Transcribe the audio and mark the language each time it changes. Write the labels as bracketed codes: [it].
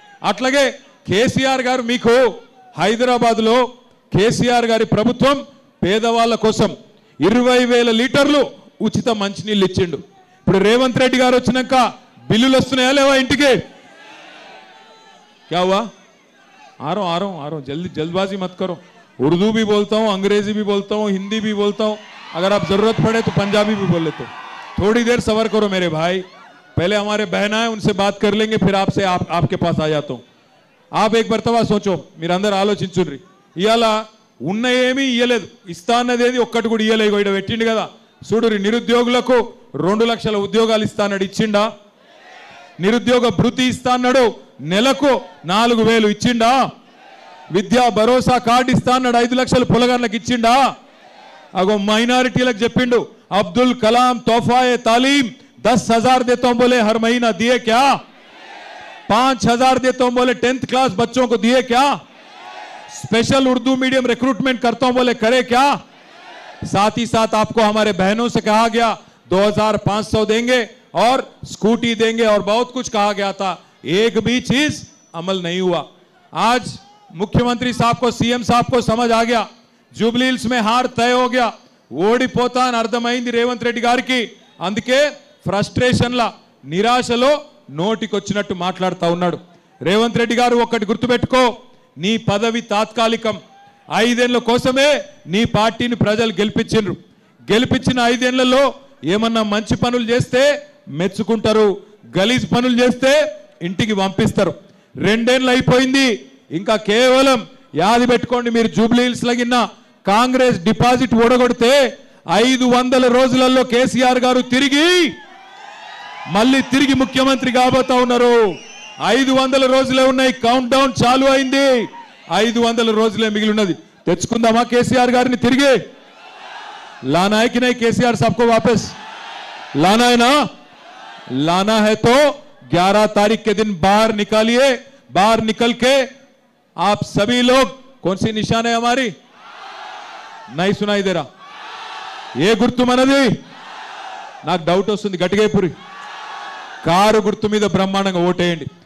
[te] అట్లాగే కేసీఆర్ గారు మీకు హైదరాబాద్లో కేసీఆర్ గారి ప్రభుత్వం పేదవాళ్ళ కోసం 20,000 లీటర్లు ఉచిత మంచినీళ్ళు ఇచ్చిండు. ఇప్పుడు రేవంత్ రెడ్డి గారు వచ్చినాక బిల్లులు వస్తున్నాయా లేవా ఇంటికి? [hi] क्या हुआ? आ रहा हूँ जल्दबाजी मत करो. उर्दू भी बोलता हूँ, अंग्रेजी भी बोलता हूँ, हिंदी भी बोलता हूँ, अगर आप जरूरत पड़े तो पंजाबी भी बोल लेते हो. थोड़ी देर सबर करो मेरे भाई, पहले हमारे बहना है उनसे बात कर लेंगे, फिर आपसे आपके पास आ जाता हूँ. आप एक मरतबा सोचो, [te] మీరు అందరూ ఆలోచించుర్రి. ఇవాళ ఉన్న ఏమీ ఇయ్యలేదు, ఇస్తా అన్నదేది ఒక్కటి కూడా ఇయ్యలేదు. ఇక్కడ పెట్టిండు కదా చూడురి, నిరుద్యోగులకు 2 లక్షల ఉద్యోగాలు ఇస్తా అన్నాడు, ఇచ్చిండా? నిరుద్యోగ భృతి ఇస్తా అన్నాడు, నెలకు 4,000 ఇచ్చిండా? విద్యా భరోసా కార్డు ఇస్తా అన్నాడు, 5 లక్షలు పొలగాళ్ళకి ఇచ్చిండా? అగో మైనారిటీలకు చెప్పిండు, అబ్దుల్ కలాం తోఫాయే తాలీం [hi] 10,000 देता हूं बोले हर महीना, दिए क्या? 5,000 देता हूं बोले 10th क्लास बच्चों को, दिए क्या? स्पेशल उर्दू मीडियम रिक्रूटमेंट करता हूं बोले, करे क्या? साथ ही साथ आपको हमारे बहनों से कहा गया 2,500 देंगे और स्कूटी देंगे और बहुत कुछ कहा गया था, एक भी चीज अमल नहीं हुआ. आज मुख्यमंत्री साहब को, सीएम साहब को समझ आ गया, जुबली हिल्स में हार तय हो गया, [te] ఓడిపోతా అని అర్థమైంది రేవంత్ రెడ్డి గారికి. అందుకే ఫ్రస్ట్రేషన్ల నిరాశలో నోటికొచ్చినట్టు మాట్లాడుతూ ఉన్నాడు. రేవంత్ రెడ్డి గారు ఒక్కటి గుర్తుపెట్టుకో, నీ పదవి తాత్కాలికం. 5 ఏళ్ల కోసమే నీ పార్టీని ప్రజలు గెలిపించిండ్రు. గెలిపించిన 5 ఏళ్లలో ఏమన్నా మంచి పనులు చేస్తే మెచ్చుకుంటారు, గలీజ్ పనులు చేస్తే ఇంటికి పంపిస్తారు. 2 ఏళ్ళు అయిపోయింది, ఇంకా కేవలం యాది పెట్టుకోండి, మీరు జూబ్లీ హిల్స్ లగిన కాంగ్రెస్ డిపాజిట్ ఓడగొడితే 500 రోజులలో కేసీఆర్ గారు మళ్ళీ తిరిగి ముఖ్యమంత్రి కాబోతా ఉన్నారు. 500 రోజులే ఉన్నాయి, కౌంట్ డౌన్ చాలు అయింది. 500 రోజులే మిగిలి ఉన్నది. తెచ్చుకుందామా కేసీఆర్ గారిని తిరిగి? [hi] लाना है कि नहीं केसीआर साहब को वापस? लाना है ना? लाना है तो 11 तारीख के दिन बाहर निकालिए. बाहर निकल के आप सभी लोग, कौन सी निशान है हमारी? नहीं सुनाई दे रहा. [te] ఏ గుర్తు మనది? నాకు డౌట్ వస్తుంది, గట్టిగైపురి కారు గుర్తు మీద బ్రహ్మాండంగా ఓటేయండి.